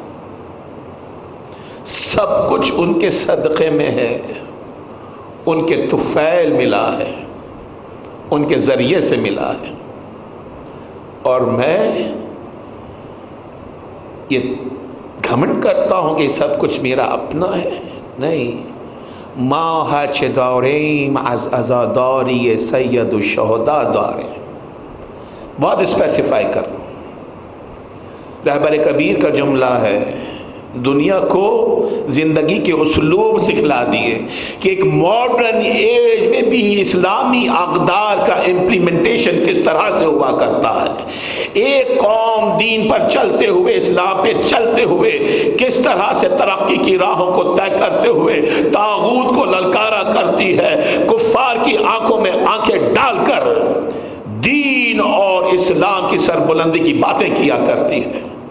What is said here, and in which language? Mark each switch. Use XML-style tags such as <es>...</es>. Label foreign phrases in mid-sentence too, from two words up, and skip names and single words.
<ur>سب کچھ ان کے صدقے میں ہے، ان کے طفیل ملا ہے، ان کے ذریعے سے ملا ہے۔ اور میں یہ گھمنڈ کرتا ہوں کہ سب کچھ میرا اپنا ہے؟ نہیں،</ur> <fa>ما هرچه داریم از عزاداری سید الشهدا داریم۔</fa> <ur>بہت اسپیسیفائی کر رہا ہوں۔ رہبر کبیر کا جملہ ہے، دنیا کو زندگی کے اسلوب سکھلا دیے کہ ایک</ur> <en>modern age</en> <ur>میں بھی اسلامی اقدار کا امپلیمنٹیشن کس طرح سے ہوا کرتا ہے، ایک قوم دین پر چلتے ہوئے، اسلام پہ چلتے ہوئے کس طرح سے ترقی کی راہوں کو طے کرتے ہوئے طاغوت کو للکارا کرتی ہے، کفار کی آنکھوں میں آنکھیں ڈال کر دین اور اسلام کی سربلندی کی باتیں کیا کرتی ہے۔</ur>